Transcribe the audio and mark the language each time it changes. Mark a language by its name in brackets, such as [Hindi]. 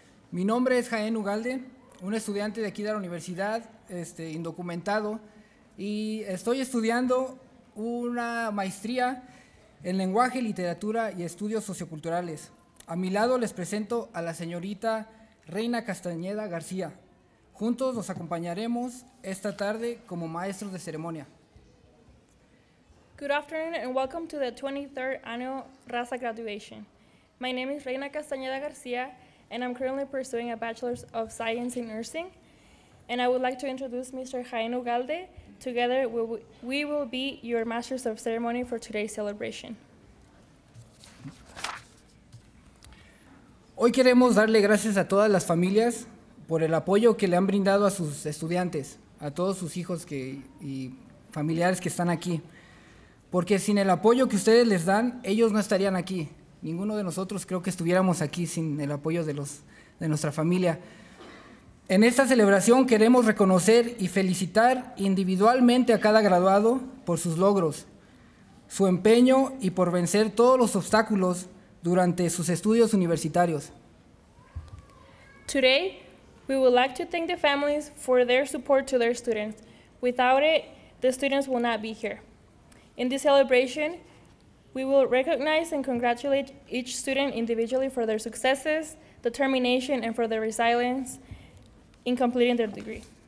[Spanish] Mi nombre es Jaén Ugalde, un estudiante de aquí de la universidad, indocumentado, y estoy estudiando una maestría en lenguaje, literatura y estudios socioculturales. A mi lado les presento a la señorita Reina Castañeda García. Juntos los acompañaremos esta tarde como maestros de ceremonia. [English] Good afternoon and welcome to the 23rd Annual Raza Graduation. My name is Reina Castañeda Garcia and I'm currently pursuing a Bachelor's of Science in Nursing. And I would like to introduce Mr. Jaén Ugalde. Together we will be your Masters of Ceremony for today's celebration. [Spanish] Hoy queremos darle gracias a todas las familias por el apoyo que le han brindado a sus estudiantes, a todos sus hijos y familiares que están aquí. Porque sin el apoyo que ustedes les dan, ellos no estarían aquí. Ninguno de nosotros creo que estuviéramos aquí sin el apoyo de nuestra familia. En esta celebración queremos reconocer y felicitar individualmente a cada graduado por sus logros, su empeño y por vencer todos los obstáculos durante sus estudios universitarios. [English] Today, we would like to thank the families for their support to their students. Without it, the students will not be here. In this celebration, we will recognize and congratulate each student individually for their successes, determination, and for their resilience in completing their degree.